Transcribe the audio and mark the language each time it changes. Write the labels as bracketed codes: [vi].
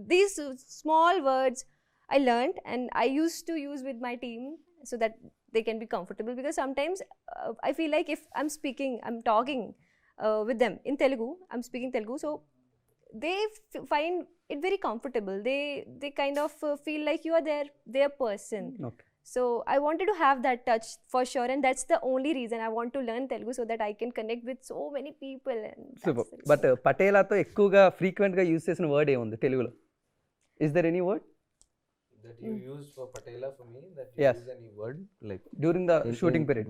[en] these small words I learned and I used to use with my team so that they can be comfortable, because sometimes I feel like if I'm talking with them in Telugu, I'm speaking Telugu, so they find it very comfortable. They kind of feel like you are their person. Okay. So I wanted to have that touch for sure, and that's the only reason I want to learn Telugu, so that I can connect with so many people. And Super. [te] But Patela తో ఎక్కువగా frequent గా use చేసిన word ఏముంది తెలుగులో? [en] Is there any word that you use for Patela for me, that you Yes. use any word like during the shooting period?